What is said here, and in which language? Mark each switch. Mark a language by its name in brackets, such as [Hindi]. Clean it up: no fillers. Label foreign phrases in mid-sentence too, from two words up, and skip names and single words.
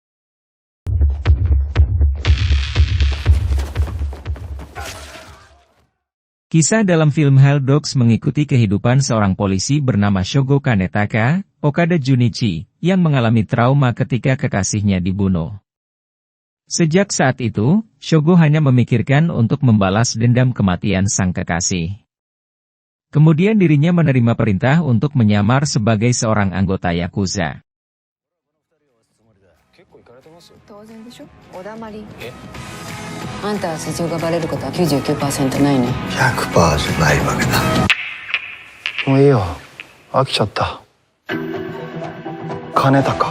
[Indonesian] Kisah dalam film Hell Dogs mengikuti kehidupan seorang polisi bernama Shogo Kanetaka, Okada Junichi, yang mengalami trauma ketika kekasihnya dibunuh. Sejak saat itu, Shogo hanya memikirkan untuk membalas dendam kematian sang kekasih. Kemudian dirinya menerima perintah untuk menyamar sebagai seorang anggota Yakuza. [Japanese] あんたは素性がバレることは 99% ないね。 100% じゃないわけだ。もういいよ。飽きちゃった。金高。